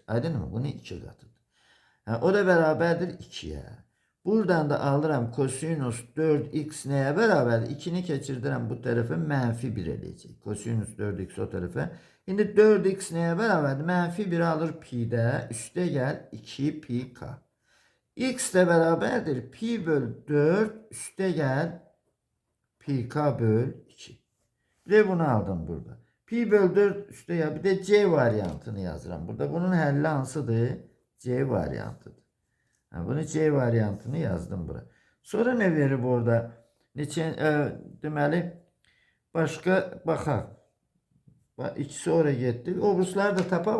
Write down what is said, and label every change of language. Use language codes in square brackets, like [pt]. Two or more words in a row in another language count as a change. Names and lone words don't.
[az] Aydındır mı? Bunun 2 qatıdır. O da bərabərdir 2'yə. Buradan da alıram kosinus 4x nəyə bərabərdir? 2'ni keçirdirəm bu tərəfə, mənfi 1 eləyəcək. Kosinus 4x o tərəfə. İndi 4x nəyə bərabərdir? Mənfi 1 alır pi'də, üstə gəl 2 pi k. [tr] X de beraberdir pi bölü 4 üste gel pi k bölü 2. Bir de bunu aldım burada. Pi bölü 4 üste ya bir de C varyantını yazıram. [az] Burada bunun həlli hansıdır? C varyantıdır. Bunu C varyantını yazdım buraya. [tr] Sonra ne verir [az] burada? Deməli başqa baxaq. İkisi oraya getdi. Obrusları da tapaq.